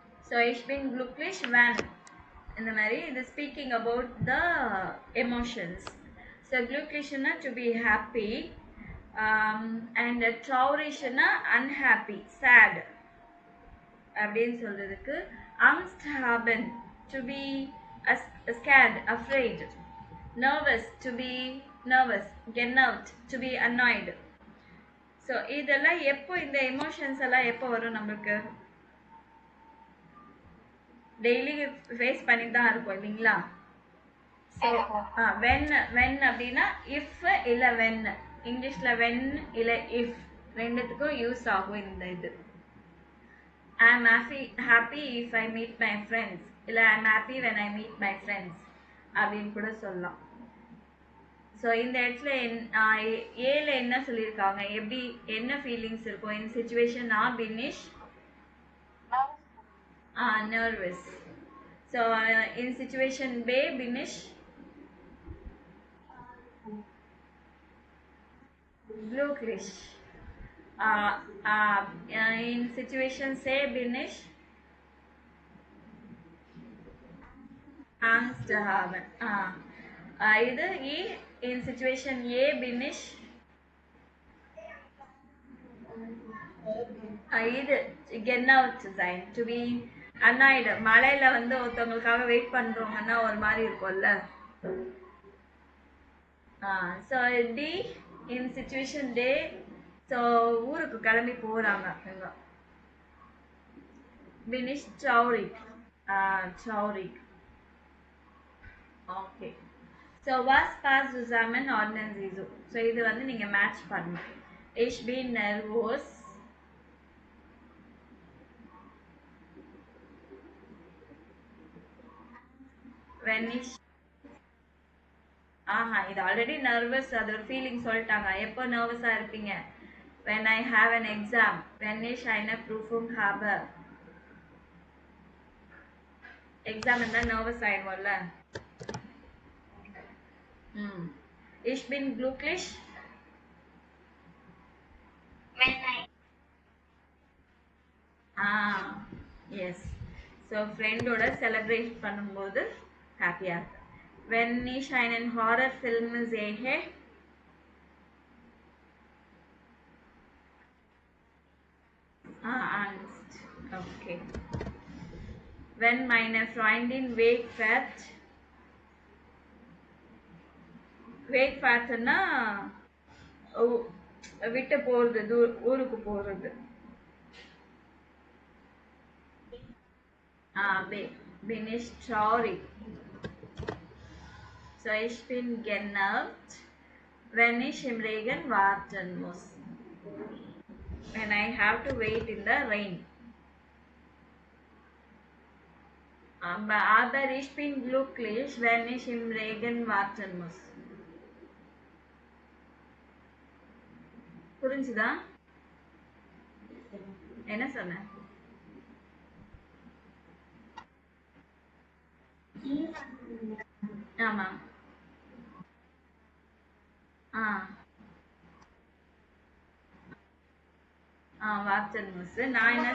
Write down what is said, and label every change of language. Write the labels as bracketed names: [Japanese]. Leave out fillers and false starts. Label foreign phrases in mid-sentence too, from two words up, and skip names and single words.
[English] So [German] ich bin glücklich [English] when [Tamil] இந்த மாதிரி இது [English] speaking about the emotions. ஸோ glücklichனா to be happy, and traurigனா unhappy sad [Tamil] அப்படின்னு சொல்றதுக்கு. [German] angst haben [English] to be scared afraid, nervous to be nervous, genervt to be annoyed. [Tamil] ஸோ இதெல்லாம் எப்போ இந்த எமோஷன்ஸ் எல்லாம் எப்போ வரும் நம்மளுக்கு? [English] daily face [Tamil] பண்ணி தான் இருக்கும் இல்லைங்களா? [English] so when [Tamil] அப்படின்னா இஃப் இல்லை வென். இங்கிலீஷில் வென் இல்லை இஃப் ரெண்டுத்துக்கும் யூஸ் ஆகும் இந்த இது. [English] I am happy if I meet my friends, இல்லை I am happy when I meet my friends [Tamil] அப்படின்னு கூட சொல்லலாம். ஸோ இந்த இடத்துல ஏல என்ன சொல்லியிருக்காங்க, எப்படி என்ன ஃபீலிங்ஸ் இருக்கும் இந்த சிச்சுவேஷன்? [English] பினிஷ் nervous. So in situation B, Binish glücklich. In situation C, Binish [German] angst haben. [English] இது E. In situation A, Binish இது [German] genervt sein, [English] to be annoyed. [Tamil] மலையில வந்து ஒருத்தவங்களுக்காக வெயிட் பண்றவங்கன்னா ஒரு மாதிரி இருக்கும்ல. [English] So D in situation D. [Tamil] ஸோ ஊருக்கு கிளம்பி போறாங்க இவங்க. [German] பினிஷ் traurig. ஓகே. ஸோ was passt zusammen ordnen Sie so. [Tamil] ஸோ இது வந்து நீங்க மேட்ச் பண்ணணும். [German] ich bin nervös [Tamil] when ich இது [English] already nervous, [Tamil] அது ஒரு ஃபீலிங் சொல்லிட்டாங்க. எப்போ நர்வஸா இருப்பீங்க? [English] when I have an exam, when [German] ich eine Prüfung habe. [Tamil] எக்ஸாம் இருந்தா நர்வஸ் ஆயிடுவோம்ல. [German] ich bin glücklich [English] when I [German] எஸ். [Tamil] ஸோ ஃப்ரெண்டோட செலிப்ரேட் பண்ணும்போது ஹாப்பியா இருக்கு. [German] when ich einen Horrorfilm sehe, Angst. Okay. when meine Freundin wegfährt, [Tamil] wegfahrtனா விட்டு போறது, ஊருக்கு போறது. [German] bin ich traurig. So ich bin genervt wenn ich im Regen warten muss, [English] when I have to wait in the rain. [German] Aber ich bin glücklich wenn ich im Regen warten muss. [Tamil] புரிஞ்சுதா? என்ன சொன்னேன்? ஆமா. [German] warten muss. [Tamil] நான் என்ன?